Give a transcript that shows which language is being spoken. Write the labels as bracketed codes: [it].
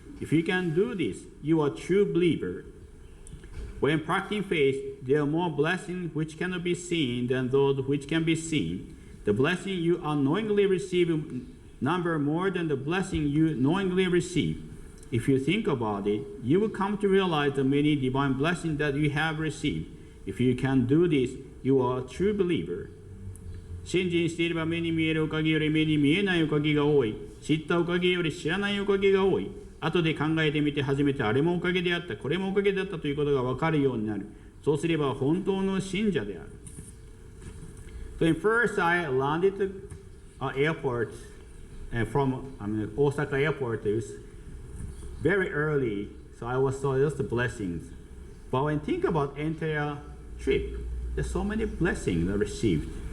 [en] If you can do this, you are a true believer. When practicing faith, there are more blessings which cannot be seen than those which can be seen. The blessing you unknowingly receive number more than the blessing you knowingly receive. If you think about it, you will come to realize the many divine blessings that you have received. If you can do this, you are a true believer. [ja] 信心していれば目に見えるおかげより目に見えないおかげが多い。知ったおかげより知らないおかげが多い。後で考えてみてはじめてあれもおかげであった、これもおかげであったということがわかるようになる。そうすれば本当の信者である。 [en] So first I landed at airport from Osaka airport. It was very early, so I was saw just the blessings. But when you think about entire trip, there's so many blessings I received.